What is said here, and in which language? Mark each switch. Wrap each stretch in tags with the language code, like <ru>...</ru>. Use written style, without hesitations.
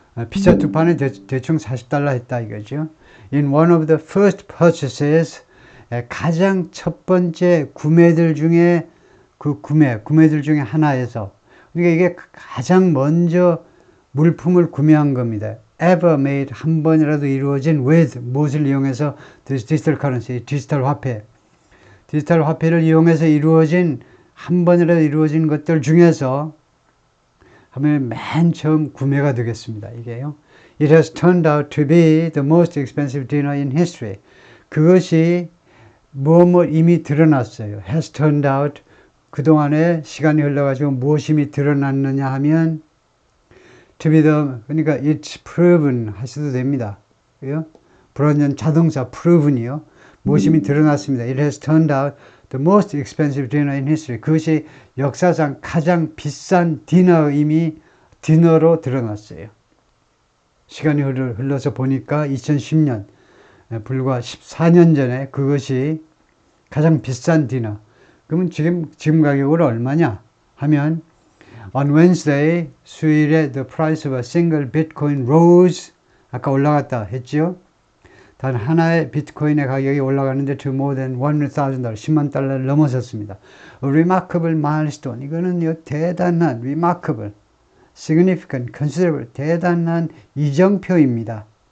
<ko>피자 2판에 대충 $40 했다 이거죠.</ko> <en>In one of the first purchases,</en> <ko>가장 첫 번째 구매들 중에 구매들 중에 하나에서, 그러니까 이게 가장 먼저 물품을 구매한 겁니다.</ko> <en>Ever made,</en> <ko>한 번이라도 이루어진 with, 무엇을 이용해서? 디지털 커런시, 디지털 화폐를 이용해서 한 번이라도 이루어진 것들 중에서 하면 맨 처음 구매가 되겠습니다. 이게요.</ko> <en>It has turned out to be the most expensive dinner in history.</en> <ko>그것이 이미 드러났어요.</ko> <en>Has turned out.</en> <ko>그동안에 시간이 흘러가지고 무엇이 이미 드러났느냐 하면</ko> <en>to be</en> <ko>그러니까</ko> <en>it's proven</en> <ko>하셔도 됩니다. 불완전 자동사 proven이요. 무엇이 이미 드러났습니다.</ko> <en>It has turned out the most expensive dinner in history.</en> <ko>그것이 역사상 가장 비싼 디너로 드러났어요. 시간이 흘러서 보니까 2010년, 불과 14년 전에 그것이 가장 비싼 디너. 그러면 지금 가격으로 얼마냐 하면</ko> <en>on Wednesday,</en> <ko>수요일에</ko> <en>the price of a single Bitcoin rose.</en> <ko>아까 올라갔다 했죠. 단 하나의 비트코인의 가격이 올라가는데</ko> <en>to more than $100,000,</en> <ko>10만 달러를 넘어섰습니다.</ko> <en>A remarkable milestone.</en> <ko>이거는요, 대단한,</ko> <en>remarkable, significant, considerable,</en> <ko>대단한 이정표입니다.</ko>